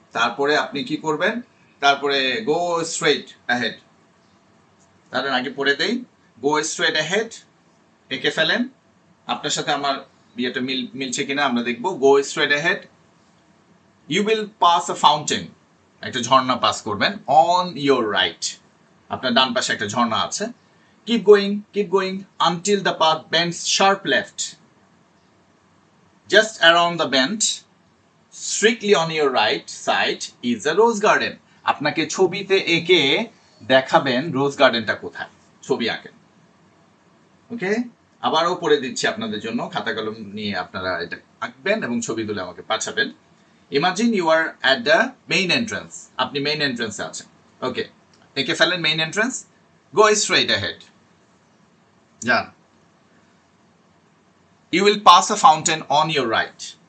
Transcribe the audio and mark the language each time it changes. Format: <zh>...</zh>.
<bn>তারপরে আপনি কি করবেন, তারপরে</bn> <en>go straight ahead,</en> <bn>তার আগে পড়ে দেই, গো স্ট্রেট অ্যাহেড, এঁকে ফেলেন। আপনার সাথে আমার বিয়েটা মিলছে কিনা আমরা দেখব।</bn> <en>go straight ahead, you will pass a fountain,</en> <bn>একটা ঝর্ণা পাস করবেন,</bn> <en>on your right,</en> <bn>আপনার ডান পাশে একটা ঝর্ণা আছে।</bn> <en>keep going until the path bends sharp left. Just around the bend, strictly on your right side is a rose garden.</en> <bn>আপনাকে ছবিতে এঁকে দেখাবেন রোজ গার্ডেনটা কোথায়, ছবি আঁকেন। ওকে, আবারও পড়ে দিচ্ছি আপনাদের জন্য, খাতা কলম নিয়ে আপনারা এটা আঁকবেন এবং ছবি তুলে আমাকে পাঠাবেন।</bn> <en>imagine you are at the main entrance,</en> <bn>আপনি মেইন এন্ট্রান্সে আছেন।</bn> <en>okay,</en> <bn>এঁকে ফেলেন</bn> <en>Main entrance, go straight ahead, যান। You will pass a fountain on your right.</en>